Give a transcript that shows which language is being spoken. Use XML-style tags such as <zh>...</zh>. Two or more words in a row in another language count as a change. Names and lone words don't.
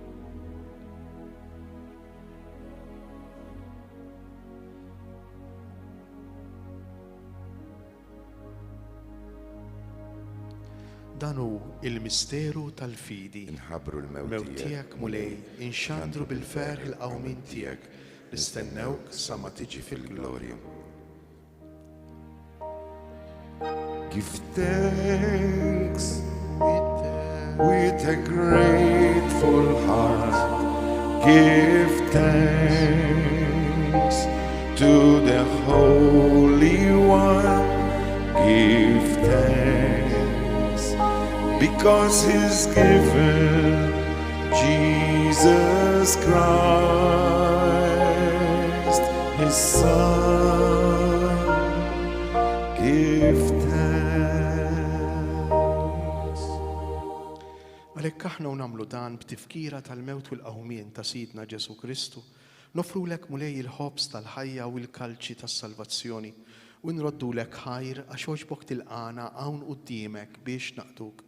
<mt>Dan hu il-misteru tal-fidi. Inħabbru l-mewt Mewt tiegħek mulej, inxandru bil-ferħ il-qawmin tiegħek, nistennewk sa ma tiġi fil-glorja.</mt> <en>Give thanks with a grateful heart. Give thanks to the Holy One. Give thanks because He's given Jesus Christ, His Son. Give thanks.</en> <mt>Għalhekk aħna u nagħmlu dan b'tifkira tal-mewt u l-qawmien ta' Sidna Ġesu Kristu, nofrulek mulej il-ħobs tal-ħajja u l-kalċi tas-salvazzjoni u nroddulek ħajr għax għoġbok tilqana hawn quddiemek biex naqduk.</mt>